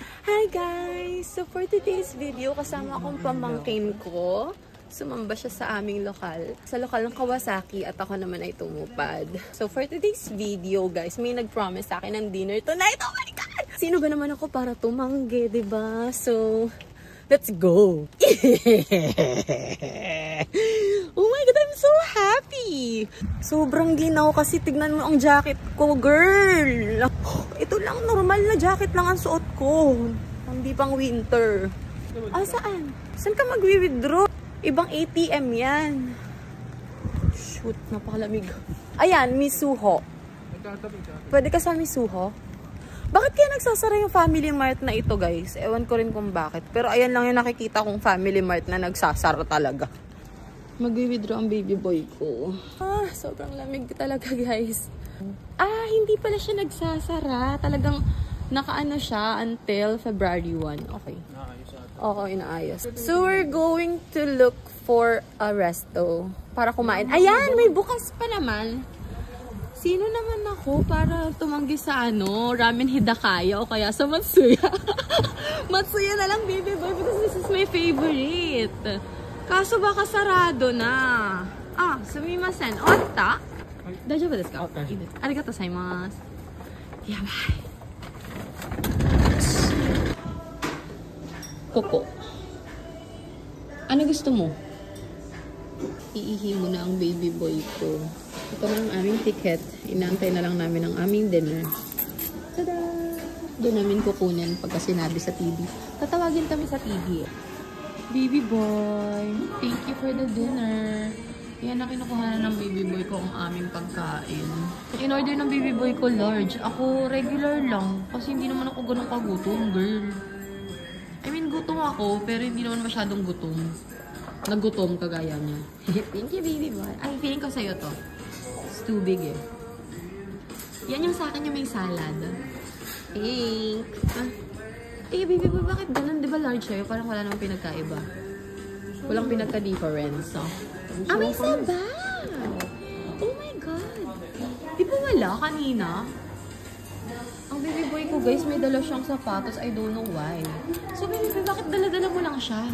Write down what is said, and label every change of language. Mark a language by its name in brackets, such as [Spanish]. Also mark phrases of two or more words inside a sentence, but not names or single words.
[English] Hi guys! So for today's video, [Filipino] kasama akong pamangkin ko. Sumamba siya sa aming lokal. Sa lokal ng Kawasaki at ako naman ay tumupad. [English] So for today's video guys, [Filipino] may nag-promise sa akin ng [English] dinner tonight. Oh my God! [Filipino] Sino ba naman ako para tumanggi, diba? [English] So, let's go! Oh my God, I'm so happy! [Filipino] Sobrang ginaw kasi tignan mo ang jacket ko, girl! Ito lang, normal na jacket lang ang suot ko. Hindi pang winter. Ah, saan? Saan ka magwi-withdraw? Ibang ATM yan. Shoot, napakalamig. Ayan, Misuho. Pwede ka sa Misuho? Bakit kaya nagsasara yung Family Mart na ito, guys? Ewan ko rin kung bakit. Pero ayan lang yung nakikita kong Family Mart na nagsasara talaga. Mag-withdraw ang [English] baby boy [Filipino] ko. Ah, sobrang lamig talaga, guys. Ah, hindi pala siya nagsasara. Talagang nakaano siya until February 1. Okay. Oo, inaayos. [English] So, we're going to look for a resto [Filipino] para kumain. Ayan, may bukas pa naman. Sino naman ako para tumanggi sa Ramen Hidakaya o kaya sa Matsuya? Matsuya na lang, [English] baby boy, because this is my favorite. [Filipino] Kaso baka sarado na. [Japanese] Ah, sumimasen. Otta? Daijoubu desu ka? [English] Okay. [Japanese] Arigatou gozaimasu. Yabai. Koko. [Filipino] Ano gusto mo? Iihi mo na ang [English] baby boy [Filipino] ko. Ito na ang aming ticket. Inaantay na lang namin ang aming dinner. Tada! Doon namin kukunin pagka sinabi sa TV. Tatawagin kami sa TV. [English] Baby boy, thank you for the dinner. [Filipino] Yan na kinukuha na ng [English] baby boy [Filipino] ko ang aming pagkain. In order ng [English] baby boy [Filipino] ko large. Ako regular lang. Kasi hindi naman ako ganun kagutom, girl. [English] I mean, [Filipino] gutom ako, pero hindi naman masyadong gutom. Nagutom kagaya niya. [English] Thank you, baby boy. [Filipino] Ay, feeling ko sa'yo to. [English] It's too big [Filipino] eh. Yan yung sa akin yung may salad. [English] Thanks. Eh, baby boy, [Filipino] bakit ganun? Di ba large sa'yo? Parang wala namang pinagkaiba. Walang pinagka-difference. So. Ah, may sabaw! Oh my God! Di ba wala kanina? Ang [English] baby boy [Filipino] ko, guys, may dala siyang sapatos. [English] I don't know why. So, baby boy, [Filipino] bakit dala-dala mo lang siya?